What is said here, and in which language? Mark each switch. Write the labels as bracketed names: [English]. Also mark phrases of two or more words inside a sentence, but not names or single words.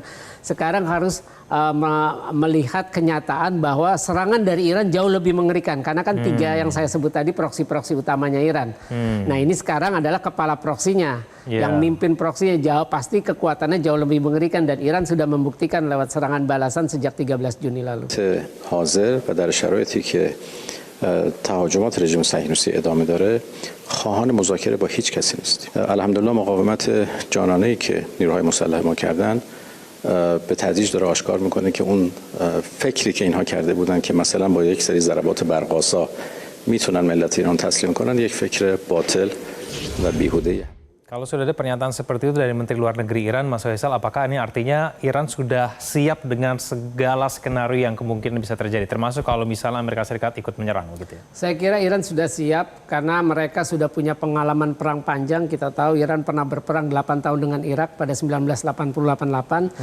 [Indonesian] Sekarang harus melihat kenyataan bahwa serangan dari Iran jauh lebih mengerikan. Karena kan tiga yang saya sebut tadi proksi-proksi utamanya Iran. Nah ini sekarang adalah kepala proksinya. Yang mimpin proksinya pasti kekuatannya jauh lebih mengerikan. Dan Iran sudah membuktikan lewat serangan balasan sejak 13 Juni lalu. [Persian] حاضر و در شرایطی که تهاجمات رژیم صهیونیستی ادامه داره خواهان مذاکره با هیچ کسی نیستیم. الحمدلله مقاومت جانانه‌ای که نیروهای مسلح ما کردن به تدریج داره آشکار میکنه که اون فکری که اینها کرده بودن که مثلا با یک سری ضربات برق‌آسا میتونن ملت ایران تسلیم کنن، یک فکر باطل و بیهوده‌ایه. [Indonesian] Kalau sudah ada pernyataan seperti itu dari Menteri Luar Negeri Iran, Mas Faisal, apakah ini artinya Iran sudah siap dengan segala skenario yang kemungkinan bisa terjadi, termasuk kalau misalnya Amerika Serikat ikut menyerang gitu ya? Saya kira Iran sudah siap karena mereka sudah punya pengalaman perang panjang. Kita tahu Iran pernah berperang 8 tahun dengan Irak pada 1988.